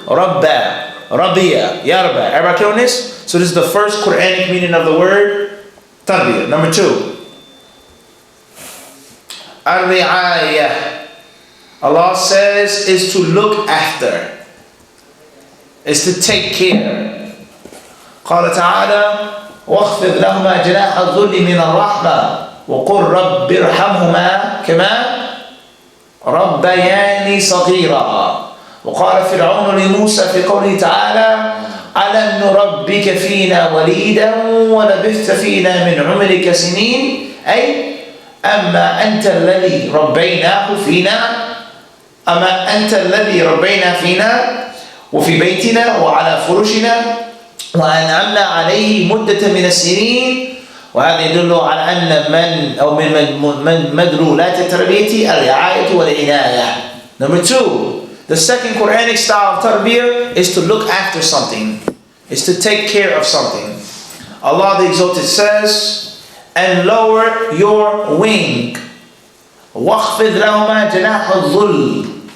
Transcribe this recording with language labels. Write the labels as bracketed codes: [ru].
[en] Rabba, Rabbiya, Yarba. Everybody clear on this? So this is the first Quranic meaning of the word Tarbiyah. Number 2. Al-Ri'ayah. Allah says is to look after. Is to take care. [ar] قال تعالى واخفض لهما جناح الذل من الرحمة وقل رب ارحمهما كما ربياني صغيرا. وقال فرعون لموسى في قوله تعالى ألم نربك فينا وليدا ولبثت فينا من عمرك سنين أي أما أنت الذي ربيناه فينا أما أنت الذي ربينا فينا وفي بيتنا وعلى فرشنا وأنعمنا عليه مدة من السنين. وهذا يدل على أن من مدلولات التربية الرعاية والعناية. [en] Number 2, the second Quranic style of tarbiyah is to look after something, is to take care of something. Allah the Exalted says, and lower your wing. [ar] وَاخْفِضْ لَهُمَا جَنَاحَ الظُّلِّ.